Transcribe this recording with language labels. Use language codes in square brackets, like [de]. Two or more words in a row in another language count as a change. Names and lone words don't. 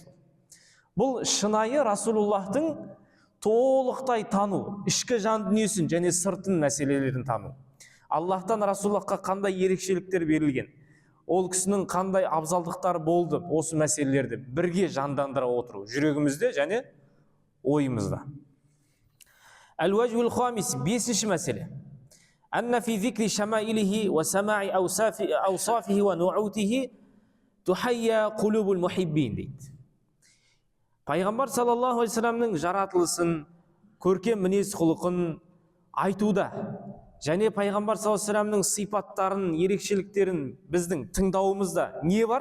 [kk] Бұл шынайы Расулуллахтың толықтай тану, ішкі жан дүниесін және сыртын мәселелерін тану. Аллахтан Расулуллахқа қандай ерекшеліктер берілген, ол кісінің қандай абзалдықтары болды, осы мәселелерді бірге жандандыра отыру жүрегімізде және ойымызда. [ar] الوجه الخامس, [kk] бесінші мәселе. [ar] أن في ذكر شمائله وسماع أوصافه ونعوته تحيا قلوب المحبين дейді. [kk] Пайғамбар [ar] صلى الله عليه وسلم [kk] жаратылысын, көркем мінез құлқын айтуда және пайғамбар [ar] صلى الله عليه وسلم [kk] сипаттарын, ерекшеліктерін біздің тыңдауымызда не бар?